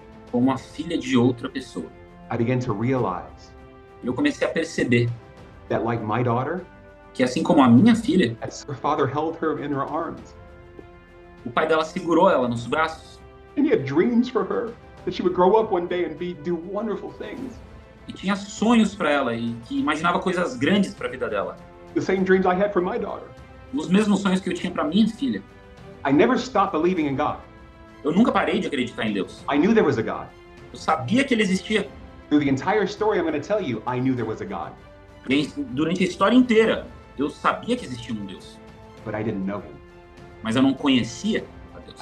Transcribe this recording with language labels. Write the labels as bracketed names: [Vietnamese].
[Portuguese] como a filha de outra pessoa. [English] I began to realize [Portuguese] E eu comecei a perceber [English] that, like my daughter, [Portuguese] que assim como a minha filha, [English] as her father held her in her arms, [Portuguese] o pai dela segurou ela nos braços [English] and he had dreams for her that she would grow up one day and do wonderful things. [Portuguese] e tinha sonhos para ela e que imaginava coisas grandes para a vida dela. [English] The same dreams I had for my daughter. [Portuguese] Os mesmos sonhos que eu tinha para minha filha. [English] I never stopped believing in God. [Portuguese] Eu nunca parei de acreditar em Deus. [English] I knew there was a God. [Portuguese] Eu sabia que ele existia. [English] Through the entire story I'm going to tell you, I knew there was a God, [Portuguese] E durante a história inteira, eu sabia que existia um Deus, [English] but I didn't know him. [Portuguese] mas eu não conhecia a Deus.